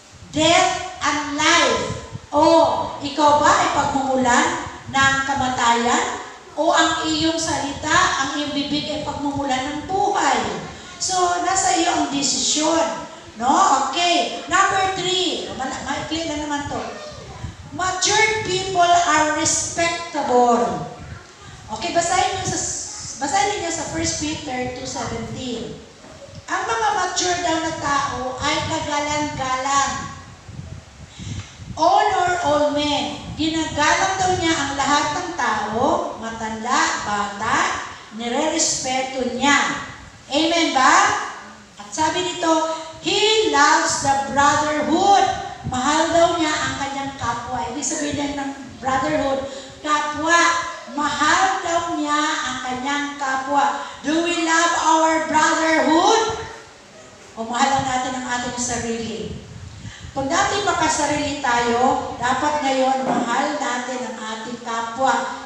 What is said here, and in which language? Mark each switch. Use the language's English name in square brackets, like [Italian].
[English] Death and life. [Filipino] O ikaw ba ay pagmumulan ng kamatayan? O ang iyong salita, ang iyong bibig ay pagmumulan ng buhay? So, nasa iyo ang desisyon. No? Okay. Number 3. Maikli na naman to. [English] Matured people are respectable. [Filipino] Okay, basahin niyo sa 1 Peter 2:17. Ang mga mature daw na tao ay kagalang-galang. [English] Honor all men. [Filipino] Ginagalang daw niya ang lahat ng tao, matanda, bata, nire-respeto niya. Amen ba? At sabi nito, [English] he loves the brotherhood. [Filipino] Mahal daw niya ang kanyang kapwa. Ibig sabihin ng brotherhood, kapwa. Mahal daw niya ang kanyang kapwa. [English] Do we love our brotherhood? [Filipino] O mahal lang natin ang ating sarili? Kung dati makasarili tayo, dapat ngayon mahal natin ang ating kapwa.